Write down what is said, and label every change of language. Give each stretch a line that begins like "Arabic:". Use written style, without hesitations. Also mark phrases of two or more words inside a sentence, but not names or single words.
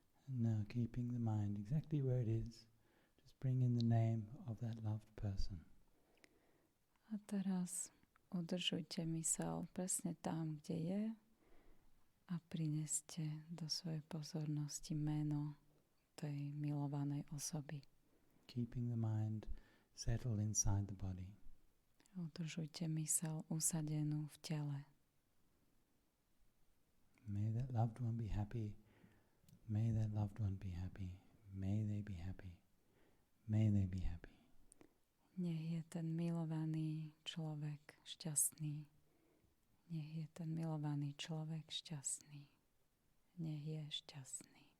English: And now keeping the mind exactly where it is, just bring in the name of that loved person.
Slovak: A teraz udržujte mysel presne tam, kde je a prineste do svojej pozornosti meno tej milovanej osoby.
English: Keeping the mind settled inside the body.
Slovak: Udržujte mysel usadenú v tele.
English: May that loved one be happy. May that loved one be happy. May they be happy. May they be happy.
Slovak: Nech je ten milovaný človek šťastný. Nech je ten milovaný človek šťastný. Nech je šťastný.